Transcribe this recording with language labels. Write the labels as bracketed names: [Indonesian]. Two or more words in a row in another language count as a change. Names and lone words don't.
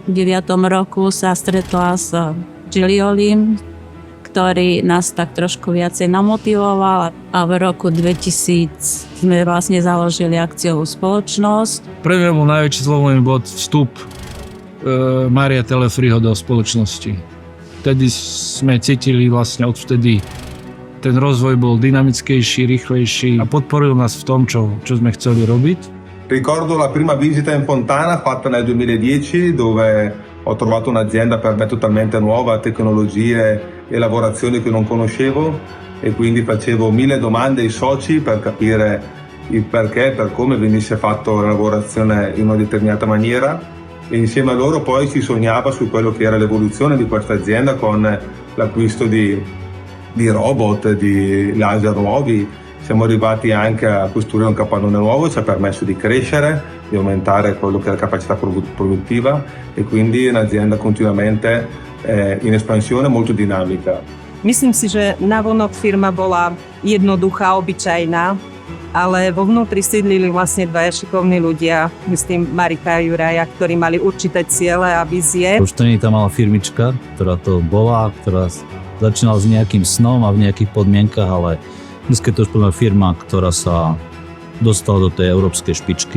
[Slovak] roku sa stretla s Giliolim, ktorý nás tak trošku viacej namotivoval a v roku 2000 sme vlastne založili akciovú spoločnosť. Pre mňa bol najväčší zlomový bod vstup Maria Telefriho do spoločnosti. Vtedy sme cítili vlastne odvtedy ten rozvoj bol dynamickejší, rýchlejší a podporil nás v tom, čo sme chceli robiť. [Italian] Ricordo la prima visita in Fontana fatta nel 2010 dove ho trovato un'azienda per me totalmente nuova, tecnologie e lavorazioni che non conoscevo e quindi facevo 1000 domande ai soci per capire il perché, per come venisse fatta la lavorazione in una determinata maniera e insieme a loro poi si sognava su quello che era l'evoluzione di questa azienda con l'acquisto di robot, di laser nuovi. Siamo arrivati anche a costruire un capannone nuovo, ci ha permesso di crescere, di aumentare quello che è la capacità produttiva e quindi è un'azienda continuamente in espansione, molto dinamica. [Slovak] Myslím si, že navonok firma bola jednoduchá, obyčajná, ale vo vnútri sídlili vlastne dvaja šikovní ľudia, myslím Marika a Juraja, ktorí mali určité ciele a vízie. Už to nie je tá malá firmička, ktorá to bola, ktorá začínala s nejakým snom a v nejakých podmienkach, ale dnes je to už plná firma, ktorá sa dostala do tej európskej špičky.